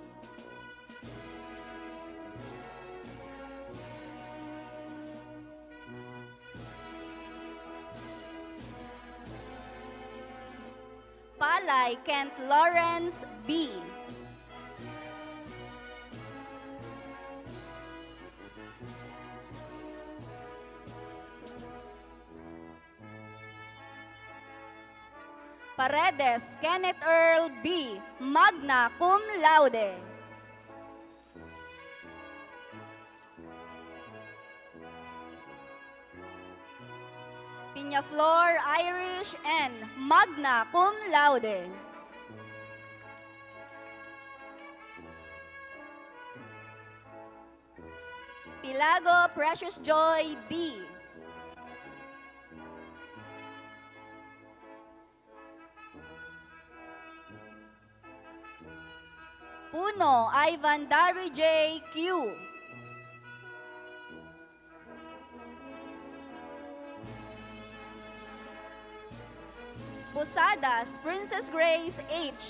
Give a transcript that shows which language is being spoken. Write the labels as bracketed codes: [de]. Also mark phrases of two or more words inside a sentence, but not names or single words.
[en] Palay Kent Lawrence B. Paredes Kenneth Earl B. [la] Magna Cum Laude. [en] Piñaflor Irish N. [la] Magna Cum Laude. [en] Pilago Precious Joy B. Puno Ivan Dari J. Q. Posadas Princess Grace H.